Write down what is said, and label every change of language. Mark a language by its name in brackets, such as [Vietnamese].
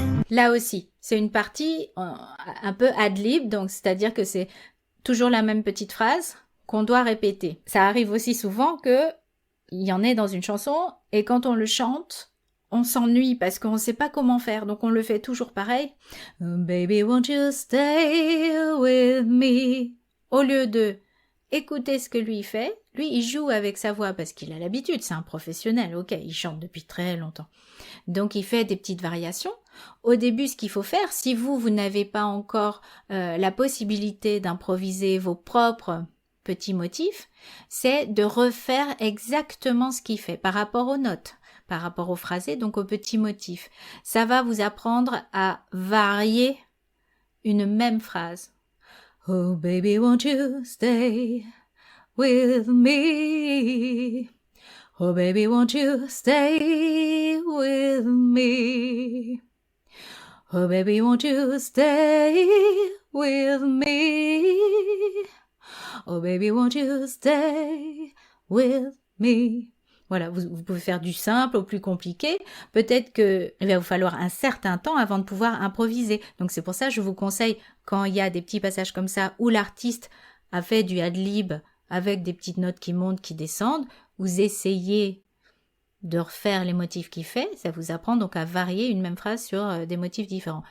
[French] Là aussi, c'est une partie un peu ad-lib, donc c'est-à-dire que c'est toujours la même petite phrase qu'on doit répéter. Ça arrive aussi souvent que il y en ait dans une chanson, et quand on le chante, on s'ennuie parce qu'on ne sait pas comment faire, donc on le fait toujours pareil. [English] Baby, won't you stay with me? [French] Au lieu de écouter ce que lui fait, lui il joue avec sa voix parce qu'il a l'habitude, c'est un professionnel, ok, il chante depuis très longtemps. Donc il fait des petites variations. Au début, ce qu'il faut faire, si vous n'avez pas encore la possibilité d'improviser vos propres petits motifs, c'est de refaire exactement ce qu'il fait par rapport aux notes, par rapport au phrasé, donc aux petits motifs. Ça va vous apprendre à varier une même phrase. [English] Oh baby, won't you stay with me? Oh baby, won't you stay with me? Oh baby, won't you stay with me? Oh baby, won't you stay with me? [French] Voilà, vous pouvez faire du simple au plus compliqué. Peut-être qu'il va vous falloir un certain temps avant de pouvoir improviser. Donc c'est pour ça que je vous conseille, quand il y a des petits passages comme ça, où l'artiste a fait du ad-lib avec des petites notes qui montent, qui descendent, vous essayez de refaire les motifs qu'il fait, ça vous apprend donc à varier une même phrase sur des motifs différents.